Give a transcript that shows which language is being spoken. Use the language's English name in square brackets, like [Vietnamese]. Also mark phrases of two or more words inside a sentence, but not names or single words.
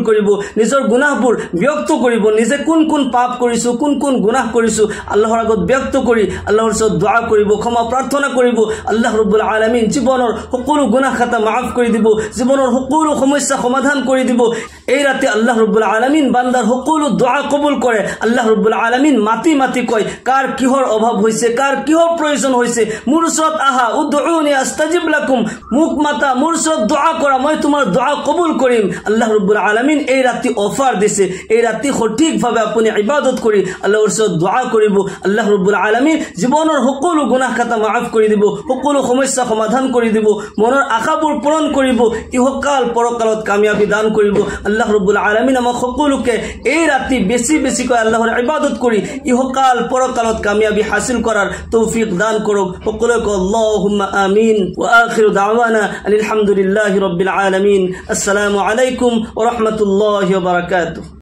[Assamese] কৰিব নিজৰ গুনাহবোৰ ব্যক্ত কৰিব নিজে কোন পাপ কৰিছো কোন গুনাহ কৰিছো আল্লাহৰ আগত ব্যক্ত কৰি আল্লাহৰ ওচৰত দোয়া কৰিব ক্ষমা প্ৰাৰ্থনা কৰিব আল্লাহ ৰাব্বুল আলামিন জীবনৰ সকলো গুনাহ খাতা মাফ কৰি দিব জীবনৰ সকলো সমস্যা সমাধান কৰি দিব এই ৰাতে আল্লাহ ৰাব্বুল আলামিন বান্দাৰ সকলো দোয়া কবুল কৰে আল্লাহ ৰাব্বুল আলামিন মাতি কয় কাৰ কিহৰ অভাৱ হৈছে কাৰ কিহৰ প্ৰয়োজন হৈছে মোৰ ওচৰত আহা [Arabic] ادعوني أستجب لكم [Assamese] মুক মাতা মোৰ ওচৰত দোয়া কৰা মই তোমাৰ দোয়া কবুল কৰিম আল্লাহ ৰাব্বুল আলামিন এই ৰাতি অফাৰ দিছে এই ৰাতি সঠিকভাৱে আপুনি ইবাদত কৰি আল্লাহৰ ওচৰত দোয়া কৰিব আল্লাহ ৰাব্বুল আলামিন জীৱনৰ সকলো গুনাহ খাতা মাফ কৰি দিব, সকলো সমস্যা সমাধান কৰি দিব, মনৰ আশাবোৰ পূৰণ কৰিব, ইহকাল পৰকালত কামিয়াবি দান কৰিব। আল্লাহ ৰব্বুল আলামিন আমাক সকলোকে এই ৰাতি বেছি বেছিকৈ আল্লাহৰ ইবাদত কৰি ইহকাল পৰকালত কামিয়াবি হাসিল করার তৌফিক দান করুক। [Arabic] সকলকে اللهم آمين. وآخر دعوانا الحمد لله رب العالمين. السلام عليكم ورحمة الله وبركاته.